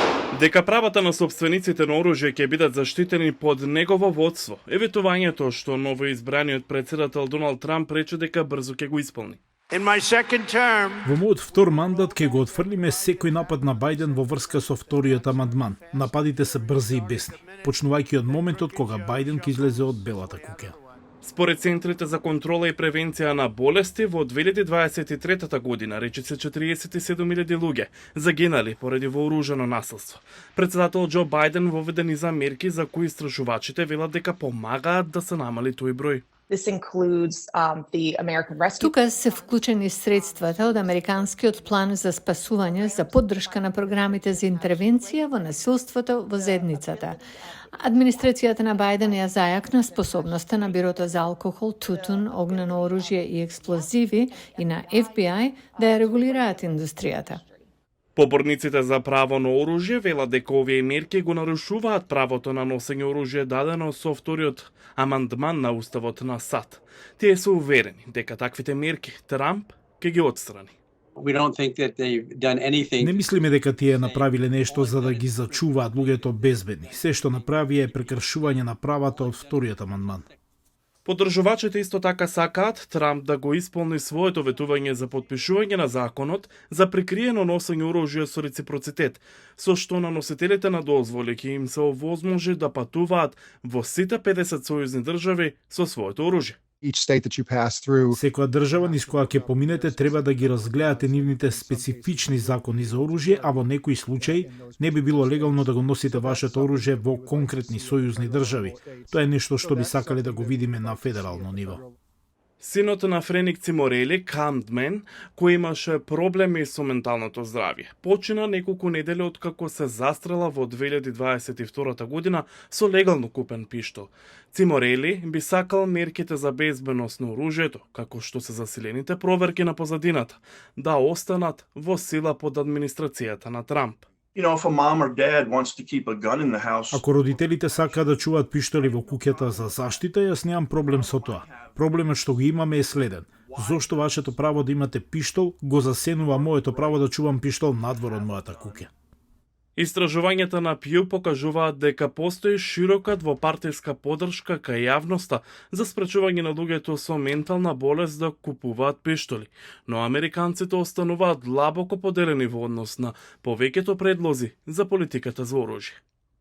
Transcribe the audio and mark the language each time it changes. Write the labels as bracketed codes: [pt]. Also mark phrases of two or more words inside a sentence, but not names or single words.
[mk] Дека правата на собствениците на оружје ќе бидат заштитени под негово водство, е ветувањето што новоизбраниот председател Доналд Трамп рече дека брзо ќе го исполни. [en] In my second term, [mk] Во мојот втор мандат ќе го отфрлиме секој напад на Бајден во врска со вториот амандман. Нападите се брзи и бесни, почнувајќи од моментот кога Бајден ќе излезе од Белата куќа. Според Центрите за контрола и превенција на болести, во 2023 година речиси 47.000 луѓе загинали поради вооружено насилство. Председател Џо Бајден воведе низа мерки за кои истражувачите велат дека помагаат да се намали тој број. [en] This includes the American Rescue. [mk] Тука се вклучени средствата од Американскиот план за спасување за поддршка на програмите за интервенција во насилството во заедницата. Администрацијата на Бајден ја зајакна способноста на Бирото за алкохол, тутун, огнено оружје и експлозиви и на FBI да ја регулираат индустријата. Поборниците за право на оружје велат дека овие мерки го нарушуваат правото на носење оружје дадено со вториот амандман на уставот на САД. Тие се уверени дека таквите мерки Трамп ќе ги отстрани. [en] We don't think that they've done anything. [mk] Не мислиме дека тие направиле нешто за да ги зачуваат луѓето безбедни. Се што направија е прекршување на правата од вториот амандман. Поддржувачите исто така сакаат Трамп да го исполни своето ветување за подпишување на законот за прикриено носење оружје со реципроцитет, со што на носителите на дозволи ќе им се овозможи да патуваат во сите 50 сојузни држави со своето оружје. [en] Each state that you pass through. [mk] Секоја држава низ која ќе поминете треба да ги разгледате нивните специфични закони за оружје, а во некои случаи не би било легално да го носите вашето оружје во конкретни сојузни држави. Тоа е нешто што би сакале да го видиме на федерално ниво. Синот на Френик Циморели, Камдмен, кој имаше проблеми со менталното здравје, почина неколку недели откако се застрела во 2022 година со легално купен пиштол. Циморели би сакал мерките за безбедност на оружјето, како што се засилените проверки на позадината, да останат во сила под администрацијата на Трамп. [en] You know, if a mom or dad wants to keep a gun in the house, [mk] Ако родителите сакаат да чуваат пиштоли во куќата за заштита, јас немам проблем со тоа. Проблемот што го имаме е следен. Зошто вашето право да имате пиштол го засенува моето право да чувам пиштол надвор од мојата куќа? Истражувањата на Пју покажуваат дека постои широка двопартијска поддршка кај јавноста за спречување на луѓето со ментална болест да купуваат пиштоли, но американците остануваат длабоко поделени во однос на повеќето предлози за политиката за оружје.